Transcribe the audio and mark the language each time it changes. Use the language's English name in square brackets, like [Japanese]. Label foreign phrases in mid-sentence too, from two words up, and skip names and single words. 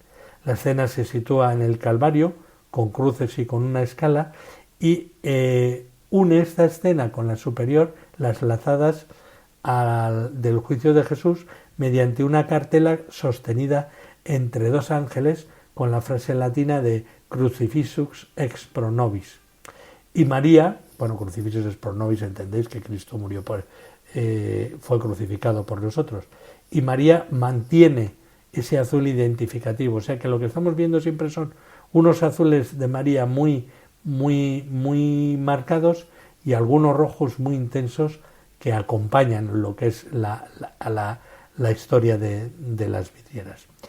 [Spanish] La escena se sitúa en el Calvario, con cruces y con una escala, y une esta escena con la superior, las lazadas del juicio de Jesús, mediante una cartela sostenida entre dos ángeles con la frase latina de [Latin] Crucifixus ex pro nobis. [Spanish] Y María, [Latin] Crucifixus ex pro nobis, [Spanish] entendéis que Cristo murió fue crucificado por nosotros. Y María mantiene ese azul identificativo, o sea que lo que estamos viendo siempre son unos azules de María muy marcados y algunos rojos muy intensos que acompañan lo que es la historia de las vidrieras.